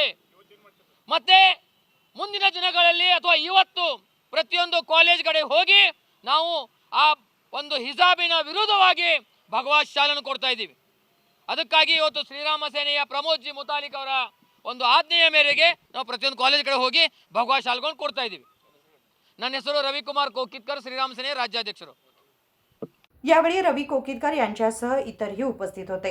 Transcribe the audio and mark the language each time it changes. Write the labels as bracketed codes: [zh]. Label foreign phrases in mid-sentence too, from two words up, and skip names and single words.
[kn] ಮತ್ತೆ ಮುಂದಿನ ದಿನಗಳಲ್ಲಿ ಅಥವಾ ಇವತ್ತು ಪ್ರತಿಯೊಂದು ಕಾಲೇಜ್ ಕಡೆ ಹೋಗಿ ನಾವು ಆ ಒಂದು ಹಿಜಾಬಿನ ವಿರುದ್ಧವಾಗಿ ಭಗವಾ ಶಾಲನ್ನು ಕೊಡ್ತಾ ಇದ್ದೀವಿ। ಅದಕ್ಕಾಗಿ ಇವತ್ತು ಶ್ರೀರಾಮ ಸೇನೆಯ ಪ್ರಮೋದ್ ಜಿ ಮುತಾಲಿಕ್ ಅವರ ಒಂದು ಆಜ್ಞೆಯ ಮೇರೆಗೆ ನಾವು ಪ್ರತಿಯೊಂದು ಕಾಲೇಜ್ ಕಡೆ ಹೋಗಿ ಭಗವಾ ಶಾಲ್ಗಳನ್ನು ಕೊಡ್ತಾ ಇದ್ದೀವಿ। ನನ್ನ ಹೆಸರು ರವಿಕುಮಾರ್ कोकीतकर, श्रीराम सेने राज्याध्यक्षರು। [mr] यावेळी रवी कोकीतकर यांच्यासह इतरही उपस्थित होते।